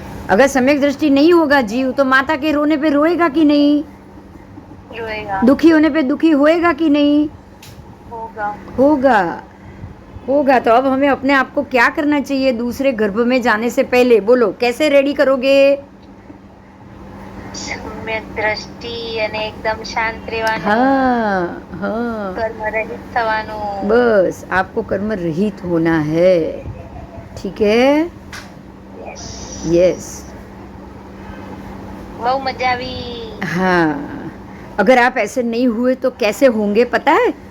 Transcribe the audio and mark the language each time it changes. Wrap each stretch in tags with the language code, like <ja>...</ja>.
<hi>अगर सम्यक दृष्टि नहीं होगा जीव, तो माता के रोने पे रोएगा कि नहीं? रोएगा। दुखी होने पे दुखी होएगा कि नहीं? होगा। होगा। होगा। तो अब हमें अपने आप को क्या करना चाहिए दूसरे गर्भ में जाने से पहले? बोलो, कैसे रेडी करोगे?</hi> <gu>सम्यक दृष्टि અને એકદમ શાંત રહેવાનું,</gu> <hi>हाँ हाँ,</hi> <gu>કર્મ રહિત થવાનું।</gu> <hi>बस आपको कर्म रहित होना है। ठीक है? यस।</hi> <gu>બહુ મજા આવી।</gu> <hi>हाँ, अगर आप ऐसे नहीं हुए तो कैसे होंगे पता है?</hi>